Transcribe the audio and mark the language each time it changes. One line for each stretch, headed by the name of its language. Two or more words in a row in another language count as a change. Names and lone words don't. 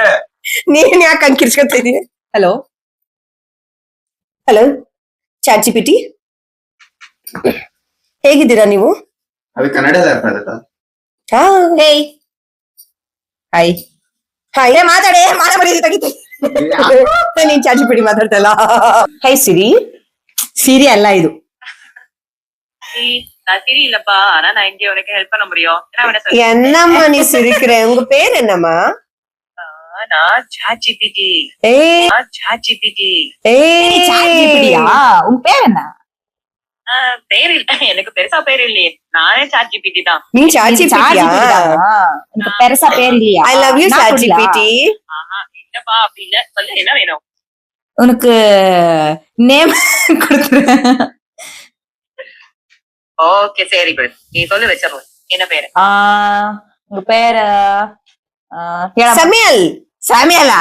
Kannada: ನೀನ್ ಯಾಕೆ ಹಂಗ್ ಕಿರ್ಸ್ಕೊತಾ ಇದೀನಿ? ಹಲೋ ಚಾಟ್ ಜಿಪಿಟಿ, ಹೇಗಿದ್ದೀರಾ ನೀವು? ಅದು ಕನ್ನಡದ ಅರ್ಥ ಆಗುತ್ತಾ? ಹಾಯ್ ಮಾತಾಡೆ, ಮಾತಾಡಿ ತೆಗಿತೆ. ನೀನ್ ಚಾಟ್ ಜಿಪಿಟಿ ಮಾತಾಡ್ತಲ್ಲ. ಹೈ ಸಿರಿ ಅಲ್ಲ ಇದು.
Tamil: சிரி இல்லப்பா, ஆனா நான் இங்க உனக்கு ஹெல்ப் பண்ண முடியும். என்னம்மா நீ சிரிக்கிற? உங்க பேர் என்னம்மா? நான் ChatGPT. உன் பேர் என்ன? பேர் இல்ல, எனக்கு பெருசா பேர் இல்லையே. நானே ChatGPT தான். நீ ChatGPT-யா? உனக்கு பெருசா பேர் இல்லையா?
English: I love you ChatGPT.
Tamil: இல்லப்பா அப்படி இல்ல, சொல்லு என்ன வேணும்? உனக்கு நேம் கொடுத்துறேன். ஓகே சரி குட், நீ சொல்லு வச்சிடணும். என்ன பேரு? உங்க பேரு சாமியலா?